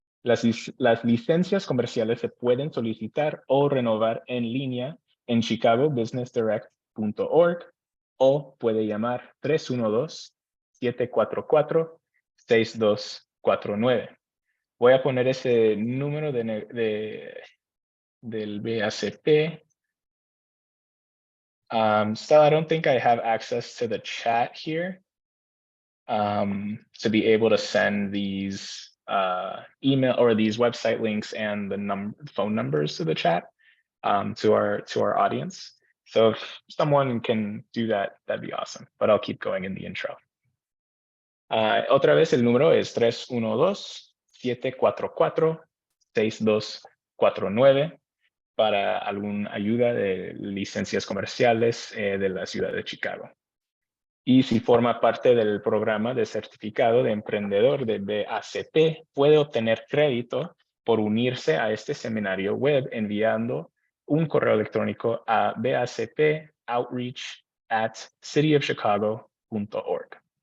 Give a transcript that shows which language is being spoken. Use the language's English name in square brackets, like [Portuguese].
[Spanish] Las licencias comerciales se pueden solicitar o renovar en línea en chicagobusinessdirect.org o puede llamar 312-744-6249. Voy a poner ese número del BACP. [English] Still, I don't think I have access to the chat here to be able to send these email or these website links and the phone numbers to the chat to our audience. So if someone can do that, that'd be awesome. But I'll keep going in the intro. [Spanish] Otra vez el número es 312-744-6249 para alguna ayuda de licencias comerciales de la ciudad de Chicago. Y si forma parte del programa de certificado de emprendedor de BACP, puede obtener crédito por unirse a este seminario web enviando un correo electrónico a bacpoutreach@cityofchicago.org.